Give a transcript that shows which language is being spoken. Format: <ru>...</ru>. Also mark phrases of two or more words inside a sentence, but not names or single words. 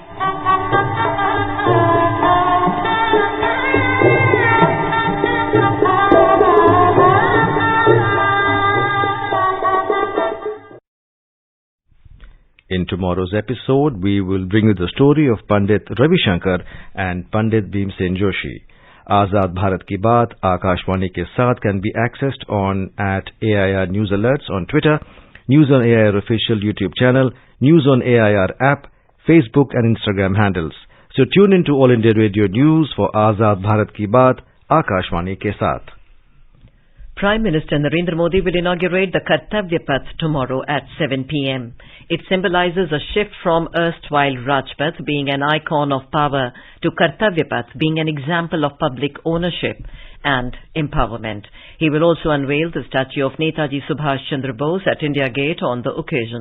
<en>In tomorrow's episode, we will bring you the story of Pandit Ravi Shankar and Pandit Bhimsen Joshi. Azad Bharat Ki Baat, Akashwani ke saath can be accessed on at AIR News Alerts on Twitter, News on AIR official YouTube channel, News on AIR app, Facebook and Instagram handles. So tune in to All India Radio News for Azad Bharat Ki Baat, Akashwani ke saath. Prime Minister Narendra Modi will inaugurate the Kartavya Path tomorrow at 7 p.m. It symbolizes a shift from erstwhile Rajpath being an icon of power to Kartavya Path being an example of public ownership and empowerment. He will also unveil the statue of Netaji Subhash Chandra Bose at India Gate on the occasion.</en>